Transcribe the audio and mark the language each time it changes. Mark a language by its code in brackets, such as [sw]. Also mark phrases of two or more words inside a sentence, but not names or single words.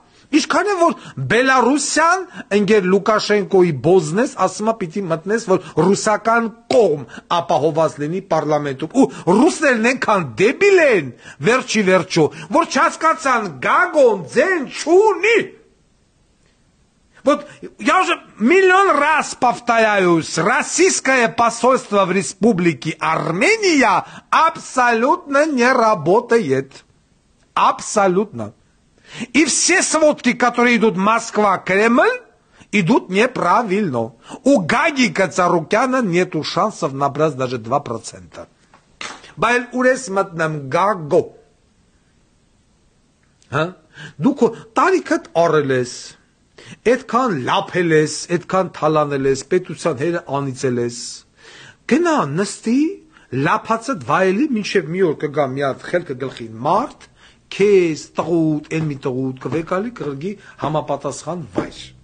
[hy] Ինչքան է որ Բելարուսյան ընկեր Լուկաշենկոյի բոզնես, ասում է պիտի մտնես, որ ռուսական կողմ ապահովված լինի պարլամենտում, ու ռուսներն այնքան դեբիլ են, վերջի վերջո, որ չհասկացան Գագոն ձեն չունի։ [ru] Вот я уже миллион раз повторяюсь, российское посольство в республике Армения абсолютно не работает. Абсолютно. И все сводки, которые идут Москва-Кремль, идут неправильно. У Гагика Царукяна нету шансов набрать даже 2%. [hy] Բայց ուրես մտնեմ գագո։ Հա? Դուք տարիքդ առել ես, այդքան լափել ես, այդքան թալանել ես, պետության հերը անիծել ես։ Գնա նստի, լափածդ վայելի մինչև մի օր կգա մի հատ խելքը գլխին մարդ, քեզ տղուտ, այն մի տղուտ կվեկալի կղրգի համապատասխան վայր։